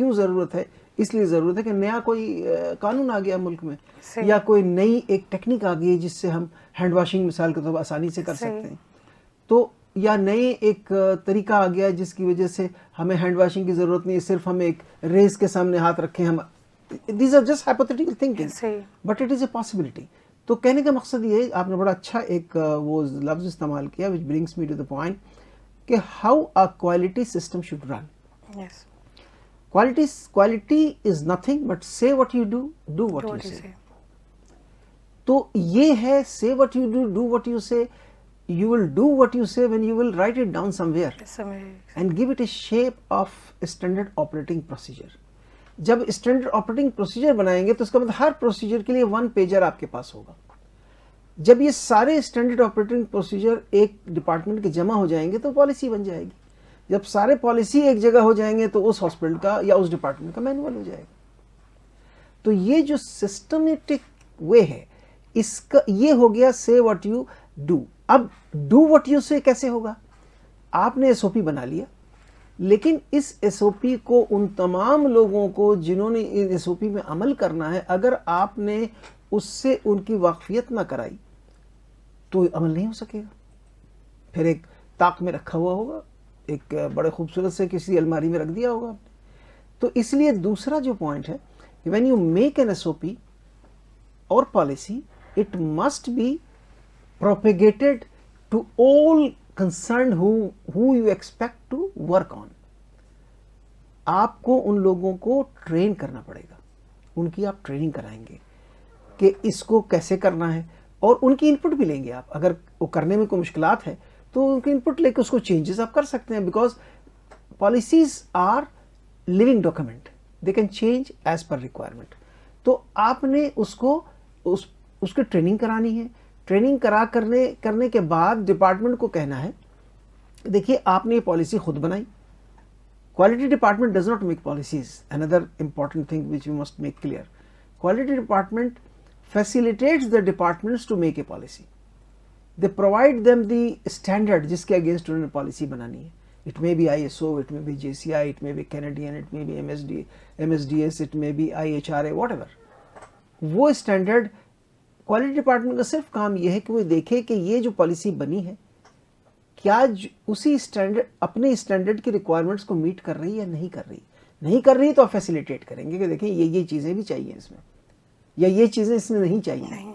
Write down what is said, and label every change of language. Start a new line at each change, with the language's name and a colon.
Urdu: کیوں ضرورت ہے؟ اس لیے ضرورت ہے کہ نیا کوئی قانون آ گیا ملک میں, یا کوئی نئی ایک ٹیکنیک آ گئی جس سے ہم ہینڈ واشنگ مثال کے طور پر آسانی سے کر سکتے ہیں, تو یا نئے ایک طریقہ آ گیا جس کی وجہ سے ہمیں ہینڈ واشنگ کی ضرورت نہیں ہے, صرف ہم ایک ریز کے سامنے ہاتھ رکھیں.
English: ہم these are just hypothetical thinking, but it is a possibility.
Urdu: تو کہنے کا مقصد یہ ہے, آپ نے بڑا اچھا ایک وہ لفظ استعمال کیا
English: which brings me to the point
Urdu: کہ
English: how a quality system should run. Yes. Quality is nothing but say what you do, do what you say.
Urdu: تو یہ ہے
English: say what you do what you say. You will do what you say when you will write it down somewhere and give it a shape of standard operating procedure.
Urdu: جب standard operating procedure بنائیں گے تو اس کا مطلب ہر procedure کے لیے 1 pager آپ کے پاس ہوگا. جب یہ سارے اسٹینڈرڈ آپریٹنگ پروسیجر ایک ڈپارٹمنٹ کے جمع ہو جائیں گے تو پالیسی بن جائے گی. جب سارے پالیسی ایک جگہ ہو جائیں گے تو اس ہاسپٹل کا یا اس ڈپارٹمنٹ کا مینول ہو جائے گا. تو یہ جو سسٹمیٹک وے ہے اس کا یہ ہو گیا
English: say what you do.
Urdu: اب
English: do what you say
Urdu: کیسے ہوگا؟ آپ نے ایس او پی بنا لیا, لیکن اس ایس او پی کو ان تمام لوگوں کو جنہوں نے ایس او پی میں عمل کرنا ہے, اگر آپ نے اس سے ان کی واقفیت نہ کرائی تو عمل نہیں ہو سکے گا. پھر ایک طاق میں رکھا ہوا ہوگا, ایک بڑے خوبصورت سے کسی الماری میں رکھ دیا ہوگا. تو اس لیے دوسرا جو پوائنٹ ہے کہ
English: when you make an SOP or policy, it must be propagated to all concerned who you expect to work on.
Urdu: آپ کو ان لوگوں کو ٹرین کرنا پڑے گا, ان کی آپ ٹریننگ کرائیں گے کہ اس کو کیسے کرنا ہے, اور ان کی انپٹ بھی لیں گے آپ. اگر وہ کرنے میں کوئی مشکلات ہے تو ان کی انپٹ لے کے اس کو چینجز آپ کر سکتے ہیں,
English: Because policies are living document, they can change as per requirement.
Urdu: تو آپ نے اس کو اس کی ٹریننگ کرانی ہے. ٹریننگ کرنے کے بعد ڈپارٹمنٹ کو کہنا ہے دیکھیے آپ نے یہ پالیسی خود بنائی.
English: Quality department does not make policies. Another important thing which we must make clear. Quality department facilitates the departments to make a policy. They provide them the standard
Urdu: جس کے
English: against
Urdu: انہوں نے policy بنانی ہے.
English: It may be ISO, it may be JCI, it may be Canadian, it may be MSDS, it may be IHRA, whatever.
Urdu: وہ standard quality department کا صرف کام یہ ہے کہ وہ دیکھے کہ یہ جو policy بنی ہے کیا اسی اسٹینڈرڈ اپنے اسٹینڈرڈ کی ریکوائرمنٹس کو میٹ کر رہی ہے یا نہیں کر رہی تو آپ فیسیلیٹیٹ کریں گے کہ دیکھیں یہ چیزیں بھی چاہیے اس میں, یا یہ چیزیں اس میں نہیں چاہیے.